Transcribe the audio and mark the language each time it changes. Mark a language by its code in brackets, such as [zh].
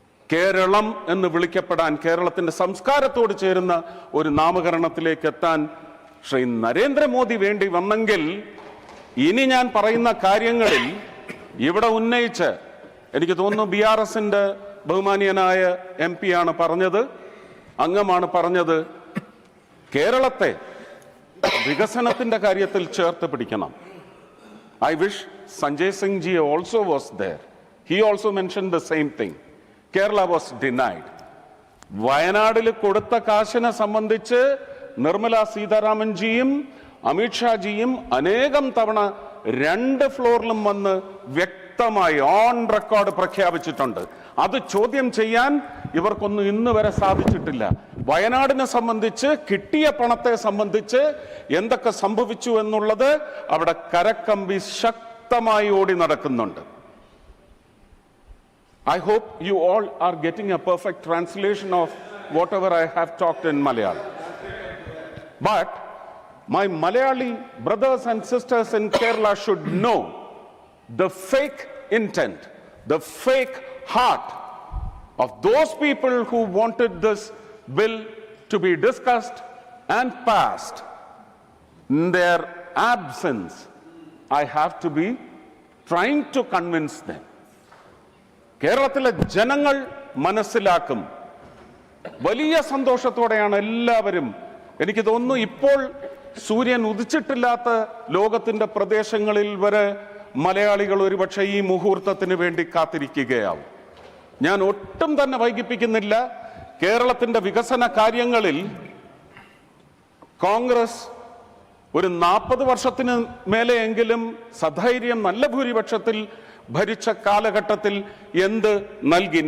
[ml] കേരളം എന്ന് വിളിക്കപ്പെടാൻ, കേരളത്തിന്റെ സംസ്കാരത്തോട് ചേരുന്ന ഒരു നാമകരണത്തിലേക്ക് എത്താൻ ശ്രീ നരേന്ദ്രമോദി വേണ്ടി വന്നെങ്കിൽ ഇനി ഞാൻ പറയുന്ന കാര്യങ്ങളിൽ ഇവിടെ ഉന്നയിച്ച്, എനിക്ക് തോന്നുന്നു BRSന്റെ ബഹുമാനീയനായ MP ആണ് പറഞ്ഞത്, അംഗമാണ് പറഞ്ഞത്, കേരളത്തെ വികസനത്തിന്റെ കാര്യത്തിൽ ചേർത്ത് പിടിക്കണം. [en] I wish Sanjay Singh ji also was there. He also mentioned the same thing. Kerala was denied. [ml] വയനാടിൽ കൊടുത്ത കാശിനെ സംബന്ധിച്ച് നിർമ്മല സീതാരാമൻ ജിയും അമിത്ഷാജിയും അനേകം തവണ 2 ഫ്ലോറിലും വന്ന് വ്യക്തമായി ഓൺ റെക്കോർഡ് പ്രഖ്യാപിച്ചിട്ടുണ്ട്. അത് ചോദ്യം ചെയ്യാൻ ഇവർക്കൊന്നും ഇന്ന് വരെ സാധിച്ചിട്ടില്ല. വയനാടിനെ സംബന്ധിച്ച് കിട്ടിയ പണത്തെ സംബന്ധിച്ച് എന്തൊക്കെ സംഭവിച്ചു എന്നുള്ളത് അവിടെ കരക്കമ്പി ശക്തമായി ഓടി നടക്കുന്നുണ്ട്. [en] I hope you all are getting a perfect translation of whatever I have talked in Malayalam. But my Malayali brothers and sisters in Kerala should know the fake intent, the fake heart of those people who wanted this bill to be discussed and passed. In their absence, I have to be trying to convince them. [ml] കേരളത്തിലെ ജനങ്ങൾ മനസ്സിലാക്കും. വലിയ സന്തോഷത്തോടെയാണ് എല്ലാവരും, എനിക്ക് തോന്നുന്നു ഇപ്പോൾ സൂര്യൻ ഉദിച്ചിട്ടില്ലാത്ത ലോകത്തിന്റെ പ്രദേശങ്ങളിൽ വരെ മലയാളികൾ ഒരുപക്ഷെ ഈ മുഹൂർത്തത്തിന് വേണ്ടി കാത്തിരിക്കുകയാവും. ഞാൻ ഒട്ടും തന്നെ വൈകിപ്പിക്കുന്നില്ല. കേരളത്തിന്റെ വികസന കാര്യങ്ങളിൽ കോൺഗ്രസ് ഒരു 40 വർഷത്തിന് മേലെയെങ്കിലും സധൈര്യം നല്ല ഭൂരിപക്ഷത്തിൽ ഭരിച്ച കാലഘട്ടത്തിൽ എന്ത് നൽകി?